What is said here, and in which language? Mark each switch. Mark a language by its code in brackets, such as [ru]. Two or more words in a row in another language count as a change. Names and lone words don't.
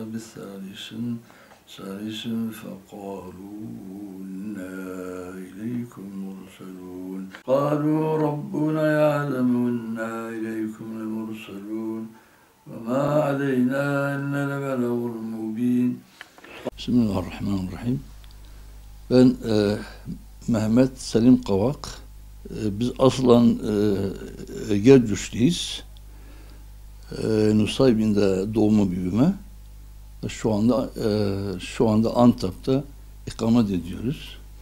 [ar] بثالث فقالوا إنا إليكم مرسلون قالوا ربنا يعلم إنا إليكم لمرسلون وما علينا إلا البلاغ المبين. Bismillahirrahmanirrahim. [tr] Ben Mehmet Selim Kavak. Biz aslen Gercüşlüyüz. Nusaybin'de doğma büyüme. Şu anda Antep'te ikamet ediyoruz.